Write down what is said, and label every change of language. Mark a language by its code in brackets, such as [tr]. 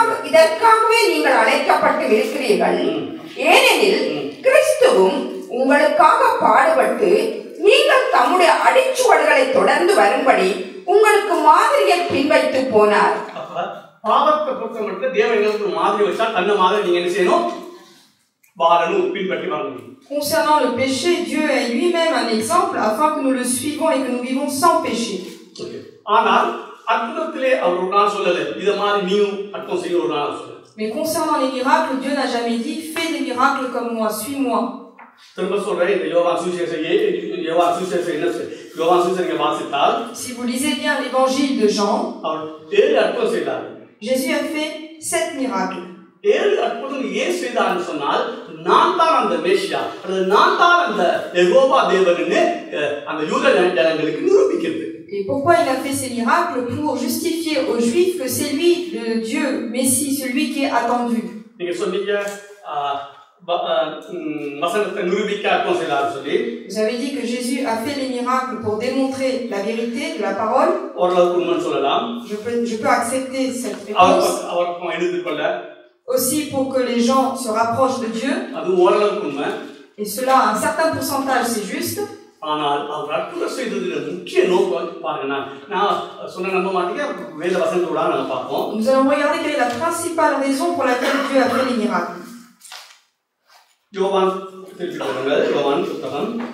[ta] இதற்காகவே நீங்கள் அழைக்கப்பட்டு இருக்கிறீர்கள். ஏனெனில் கிறிஸ்துவும் உங்களுக்காக பாடுபட்டு நீங்கள் தம்முடைய அடிச்சுவடுகளை தொடர்ந்து வரும்படி உங்களுக்கு மாதிரியை பின்வைத்து போனார். பாவத்தை பொறுத்த மட்டும் தேவன் எங்களுக்கு மாதிரி வச்சா தன்ன மாதிரி நீங்க என்ன செய்யணும், வாழணும், பின்பற்றி வாழணும். [fr] Concernant le péché, Dieu est lui-même un exemple afin que nous le suivons et que nous vivons sans péché. [ta] ஆனால் அற்புதத்திலே அவர் ஒரு நாள் சொல்லலை இதை மாதிரி நீயும் அற்புதம் செய்ய ஒரு நாள் சொல்ல. [fr] Mais concernant les miracles, Dieu n'a jamais dit « Fais des miracles comme moi, suis-moi ». [ta] திரும்ப சொல்றேன், இந்த யோவான் சுவிசேஷம் என்ன யோவான் சுவிசேஷம் வாசித்தால் [fr] Si vous lisez bien l'évangile de Jean, [ta] அவர் 7 அற்புதம் செய்தார். [fr] Jésus a fait 7 miracles. [ta] 7 அற்புதம் ஏன் செய்தார்னு சொன்னால் நான் தான் அந்த மேசியா அல்லது நான் தான் அந்த யெகோவா தேவன்னு அந்த யூத ஜனங்களுக்கு நிரூபிக்கிறது. [fr] Et pourquoi il a fait ces miracles? Pour justifier aux Juifs que c'est lui, le Dieu, Messie, celui qui est attendu. [ta] நீங்க சொன்னீங்க வசனத்தை நிரூபிக்க அற்புதம் செய்தார் சொல்லி. [fr] Vous avez dit que Jésus a fait les miracles pour démontrer la vérité de la parole. [ta] ஓரளவுக்கு உண்மைன்னு சொல்லலாம். [fr] Je peux accepter cette réponse. [ta] அவர் எடுத்துக்கொள்ள. [fr] Aussi pour que les gens se rapprochent de Dieu. [ta] அது ஓரளவுக்கு உண்மை. [fr] Et cela, un certain pourcentage, c'est juste. [ta] ஆனால் அவர் அற்புதம் செய்ததுல முக்கிய நோக்கம் பாருங்க, நான் சொன்ன நம்ப மாட்டீங்க, வேத வசனத்தோட நாங்க பார்ப்போம். [fr] Nous allons regarder quelle est la principale raison pour laquelle Dieu a fait les miracles. [ta] யோவான் திருப்பிக்கொள்ளுங்கள், யோவான் புத்தகம்